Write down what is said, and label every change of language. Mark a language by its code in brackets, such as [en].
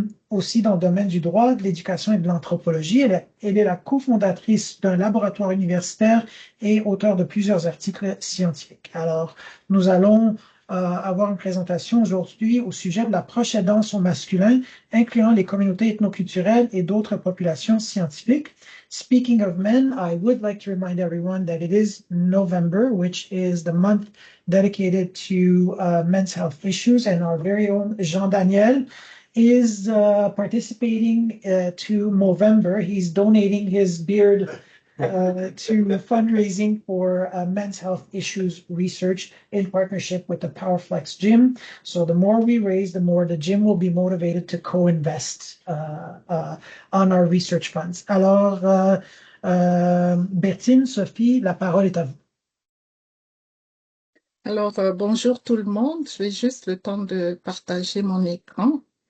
[fr] Aussi dans le domaine du droit, de l'éducation et de l'anthropologie. Elle est la cofondatrice d'un laboratoire universitaire et auteure de plusieurs articles scientifiques. Alors, nous allons avoir une présentation aujourd'hui au sujet de la proche aidance au masculin, incluant les communautés ethnoculturelles et d'autres populations scientifiques. [en] Speaking of men, I would like to remind everyone that it is November, which is the month dedicated to men's health issues, and our very own Jean Daniel is participating to Movember. He's donating his beard to fundraising for men's health issues research in partnership with the PowerFlex Gym. So the more we raise, the more the gym will be motivated to co-invest on our research funds. [fr] Alors, Bertine, Sophie, la parole est à vous. Alors, bonjour tout le monde. Je vais juste le temps de partager mon écran.